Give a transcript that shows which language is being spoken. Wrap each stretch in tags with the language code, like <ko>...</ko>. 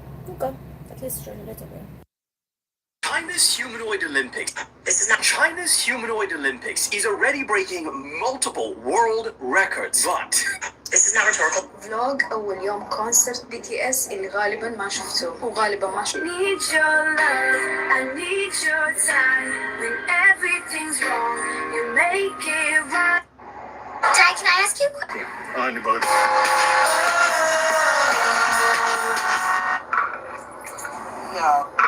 <en>Okay, at least charge a little bit. China's Humanoid Olympics. China's Humanoid Olympics is already breaking multiple world records, but This is not rhetorical.</en> <ar>فلوج أول يوم كونسرت BTS اللي غالبا ما شفته وغالبا ما شفته.</ar> <en>Need your love, I need your time. When everything's wrong, you make it right. Dad, can I ask you a question? Anybody. No.</en>